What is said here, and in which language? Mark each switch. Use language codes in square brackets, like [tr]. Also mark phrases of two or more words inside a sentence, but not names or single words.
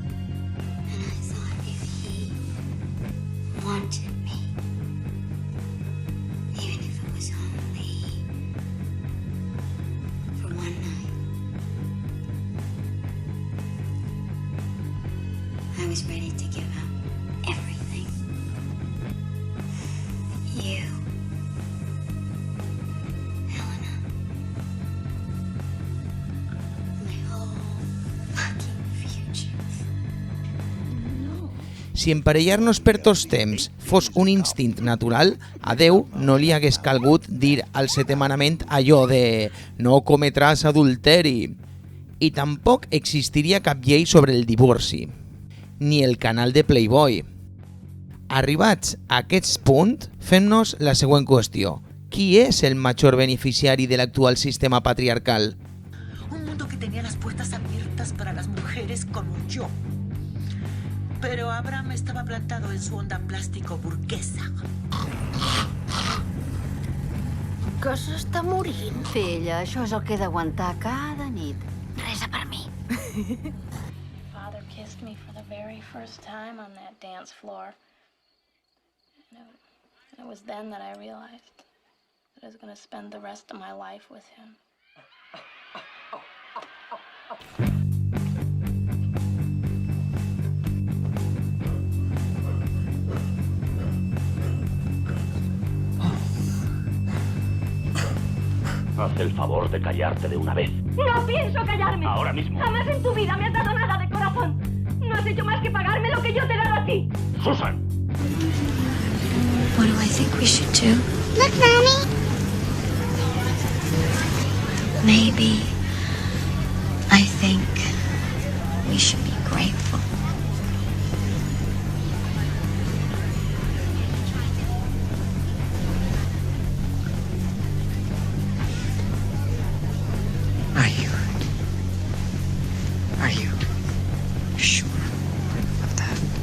[en] And I thought if he wanted me, even if it was only for one night, I was ready to give up everything. You, Helena, my whole fucking future. [ca] Si emparellar-nos per tots temps fos un instint natural, a Déu no li hagués calgut dir al setè manament allò de «no cometràs adulteri». I tampoc existiria cap llei sobre el divorci, ni el canal de Playboy. Arribats a aquest punt, fem-nos la següent qüestió. Qui és el major beneficiari de l'actual sistema patriarcal? [es] Un mundo que tenía las puertas abiertas para las mujeres como yo. Pero Abraham estaba plantado en su onda plástico burguesa. [ca] Que s'està morint, filla. Això és el que he d'aguantar cada nit. Resa per mi. [en] Father kissed me for the very first time on that dance floor. And it was then that I realized that I was going to spend the rest of my life with him. [es] Haz el favor de callarte de una vez. ¡No pienso callarme! Ahora mismo. Jamás en tu vida me has dado nada de corazón. No has hecho más que pagarme lo que yo te he dado a ti. ¡Susan! [en] What do I think we should do? Look, Mommy! Maybe I think we should be grateful. Are you sure of that?